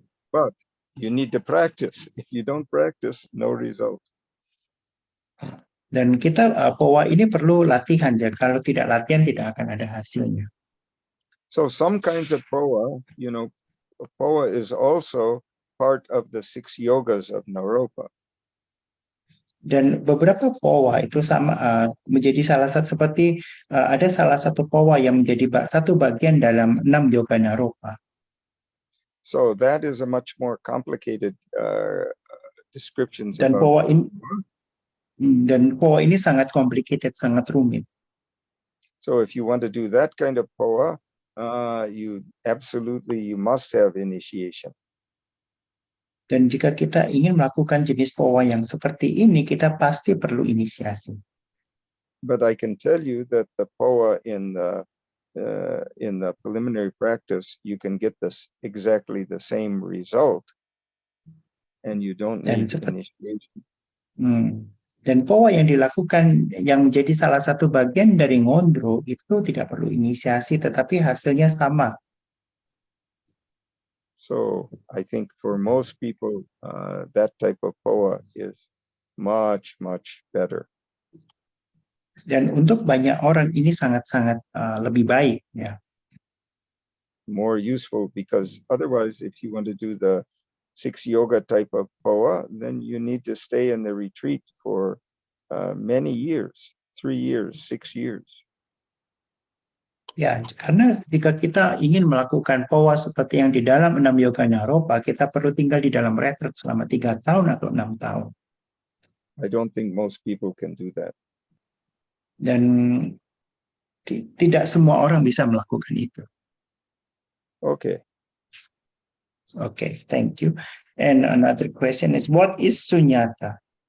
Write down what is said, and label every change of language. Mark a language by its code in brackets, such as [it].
[en] But you need to practice. If you don't practice, no result. [id] Dan kita POA ini perlu latihan, ya. Kalau tidak latihan tidak akan ada hasilnya. [en] So some kinds of POA, POA is also part of the 6 yogas of Naropa. [id] Dan beberapa powa itu sama menjadi salah satu seperti ada salah satu powa yang menjadi satu bagian dalam 6 yoga naropa. [en] So that is a much more complicated descriptions [id] Dan [en] about [id] powa ini sangat complicated, sangat rumit. [en] So if you want to do that kind of poa, you must have initiation. [id] Dan jika kita ingin melakukan jenis powa yang seperti ini, kita pasti perlu inisiasi. [en] But I can tell you that the poa in the preliminary practice, you can get this exactly the same result, and you don't need initiation. [id] Dan powa yang dilakukan yang menjadi salah satu bagian dari ngondro itu tidak perlu inisiasi, tetapi hasilnya sama. [en] So I think for most people, that type of poa is much better. [id] Dan untuk banyak orang ini sangat-sangat lebih baik, ya. [en] More useful, because otherwise, if you want to do the 6 yoga type of poa, then you need to stay in the retreat for many years, 3 years, 6 years. [id] Ya, karena jika kita ingin melakukan powa seperti yang di dalam 6 yoga naropa, kita perlu tinggal di dalam retreat selama 3 tahun atau 6 tahun. [en] I don't think most people can do that. [id] Dan tidak semua orang bisa melakukan itu. [en] Okay. Okay, thank you. And another question is, what is sunyata?